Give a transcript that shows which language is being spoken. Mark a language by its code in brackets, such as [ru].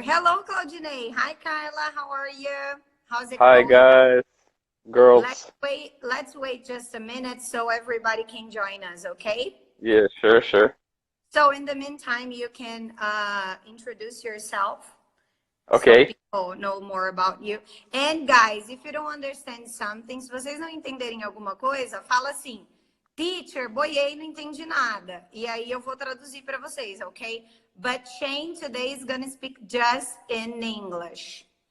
[en] Hello, Claudine. Hi, Kyla. How are you? How's it Hi, going? guys, girls. Let's wait just a minute so everybody can join us, okay? Yeah, sure. So in the meantime, you can introduce yourself. Okay. So people know more about you. And guys, if you don't understand something, [pt] se vocês não entenderem alguma coisa, fala assim, teacher, boiei, não entendi nada. E aí eu vou traduzir para vocês, ok? [en] But Shane today is gonna speak just in English.